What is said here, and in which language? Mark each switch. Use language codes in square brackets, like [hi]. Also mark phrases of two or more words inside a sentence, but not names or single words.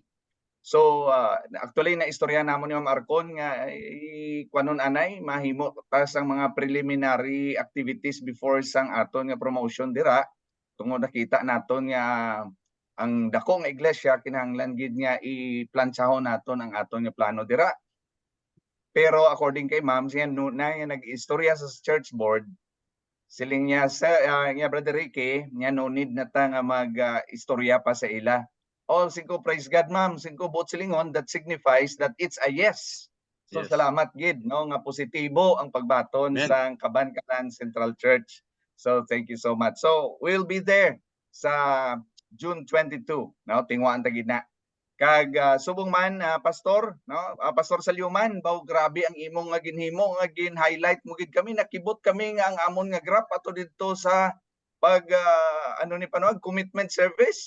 [hil] So actually na istorya namon ni Ma'am Arcon nga kuanon anay mahimo ta sang mga [en] preliminary activities before [hil] sang aton nga promotion dira tungod nakita naton nga ang dako nga iglesia kinahanglan gid nga i-planchahon naton ang aton nga plano dira. Pero according kay Ma'am siya na nag-istorya sa [en] church board [hil] siling niya sa Brother Ricky niya [en] no need [hil] na ta nga mag-istorya pa sa ila. Oh, singko [en] praise God [hil] ma'am, singko buot silingon, [en] that signifies that it's a yes. So Yes. [hil] salamat gid no nga positibo ang pagbaton Amen. sa Kabankalan Central Church. [en] So thank you so much. So we'll be there sa June 22, [hil] no? Tingwaan ta gid na. Kag subong man pastor, no? Pastor Salyuman, baw grabe ang imong nga ginhimo nga gin-highlight mo gid kami, nakibot kami nga ang amon nga graph ato didto sa pag ano ni panuag commitment service.